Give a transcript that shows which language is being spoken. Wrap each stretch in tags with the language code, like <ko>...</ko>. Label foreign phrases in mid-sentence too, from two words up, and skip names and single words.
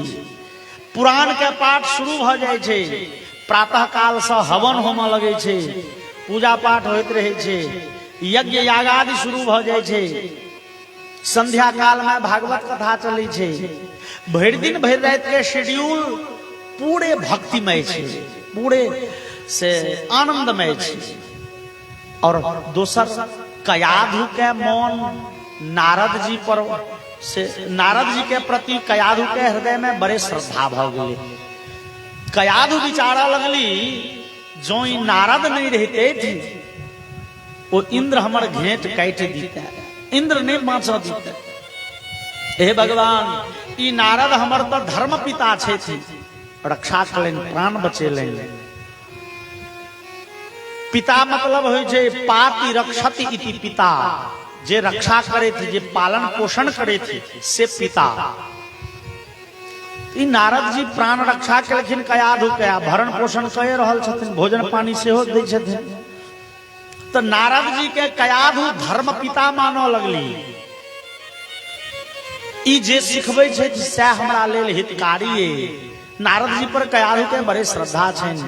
<mai>पुराण के पाठ शुरू भ जाय छै, प्रातः काल से हवन होमऽ लगै छै, पूजा पाठ होइत रहै छै, यज्ञ यागादि शुरू भ जाय छै। संध्या काल में भागवत कथा चलै छै। भरि दिन भरि रात के शेड्यूल पूरे भक्तिमय छै, पूरे से आनंदमय छै। और दोसर कयाधु के मन नारद जी पर से नारद जी के प्रति कयाधु के हृदय में बड़े श्रद्धा भ गेलै। कयाधु विचारा लगली जो ई नारद नहीं रहते थे वो इंद्र हमर घेंट काट दीते, इंद्र ने बाँच दीते। हे भगवान ई नारद हमर तो धर्म पिता छे, रक्षा कलेन प्राण बचेलेन।</mai> <sa>पिता मतलब होइ छै पाति रक्षति इति पिता,</sa> <mai>जे रक्षा करे थे, जे पालन पोषण करे थे से पिता। ई नारद जी प्राण रक्षा केलखिन कयाधु के, भरण पोषण कए रहल छथिन, भोजन पानी सेहो दै छथिन। तो नारद जी के कयाधु धर्म पिता मानऽ लगली। ई जे सिखबै छै सएह हमरा लेल हितकारी। नारद जी पर कयाधु के बड़े श्रद्धा छनि।</mai>